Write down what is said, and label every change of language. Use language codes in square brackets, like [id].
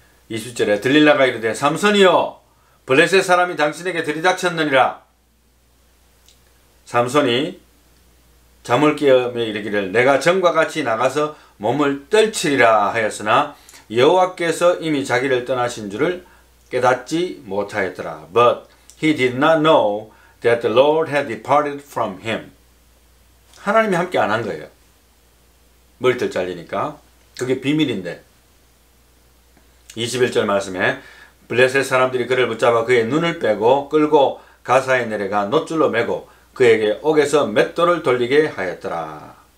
[ko] 20절에 들릴라가 이르되 삼손이여 블레셋 사람이 당신에게 들이닥쳤느니라. 삼손이 잠을 깨며 이르기를 내가 전과 같이 나가서 몸을 떨치리라 하였으나 여호와께서 이미 자기를 떠나신 줄을 깨닫지 못하였더라. [en] But he did not know that the Lord had departed from him. [ko] 하나님이 함께 안 한 거예요. 머리털 잘리니까. 그게 비밀인데 21절 말씀에 블레셋 사람들이 그를 붙잡아 그의 눈을 빼고 끌고 가사에 내려가 놋줄로 매고 그에게 옥에서 맷돌을 돌리게 하였더라.